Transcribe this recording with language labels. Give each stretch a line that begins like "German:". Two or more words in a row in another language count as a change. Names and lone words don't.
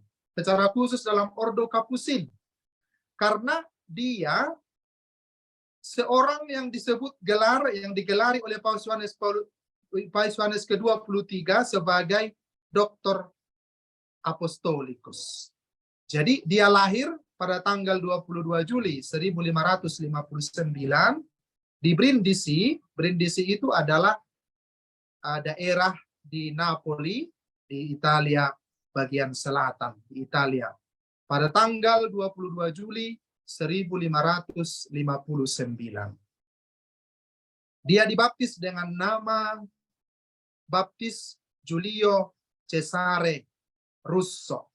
Indonesian: Secara khusus dalam Ordo Kapusin. Karena dia seorang yang disebut yang digelari oleh Paus Yohanes ke-23 sebagai Doktor Apostolikus. Jadi dia lahir pada tanggal 22 Juli 1559 di Brindisi. Brindisi itu adalah daerah di Napoli, di Italia bagian selatan, di Italia. Pada tanggal 22 Juli 1559. Dia dibaptis dengan nama baptis Giulio Cesare Russo.